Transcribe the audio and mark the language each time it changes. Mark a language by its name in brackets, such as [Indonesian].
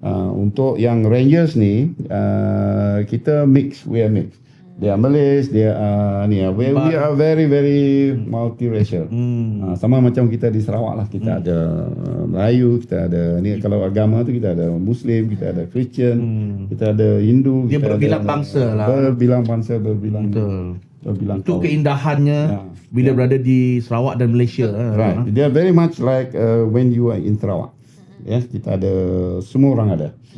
[Malay] Untuk yang Rangers ni kita [English] we are mix. They are Malays, they are we are very very multiracial. [Malay] Sama macam kita di Sarawak lah, kita ada Melayu, kita ada ni, kalau agama tu kita ada Muslim, kita ada Christian, kita ada Hindu. Dia berbilang bangsa lah. Berbilang bangsa, berbilang Itu keindahannya bila berada di Sarawak dan Malaysia. [English] Right. They are very much like when you are in Sarawak. [Malay] Yes, kita ada, semua orang ada.